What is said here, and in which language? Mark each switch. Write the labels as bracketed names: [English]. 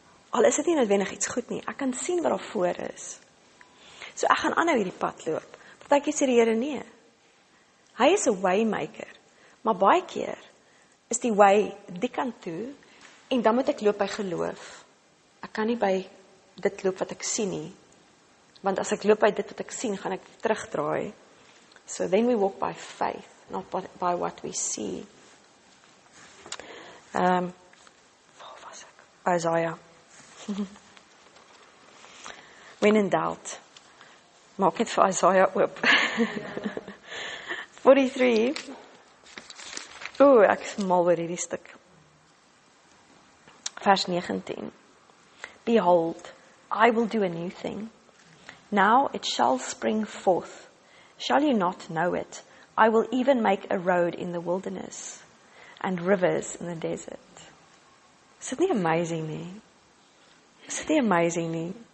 [Afrikaans] Al is dit nie noodwendig iets goed nie, ek kan sien wat daar voor is. So ek gaan aanhou hierdie pad loop. Partykeer sê die Here nee. Hy is 'n waymaker, maar baie keer is die way die kant toe, en dan moet ek loop by geloof. Ek kan nie by dit loop wat ek sien nie, want as ek loop by dit wat ek sien, gaan ek terugdraai. [English] So then we walk by faith, not by what we see. [Afrikaans] Waar was ek? Isaiah. [English] When in doubt, [Afrikaans] maak net vir Isaiah oop. 43. Ek is mal oor hierdie stuk. Vers 19. [English] Behold, I will do a new thing. Now it shall spring forth. Shall you not know it? I will even make a road in the wilderness and rivers in the desert. [Afrikaans] Is dit nie amazing nie? Is dit nie amazing nie?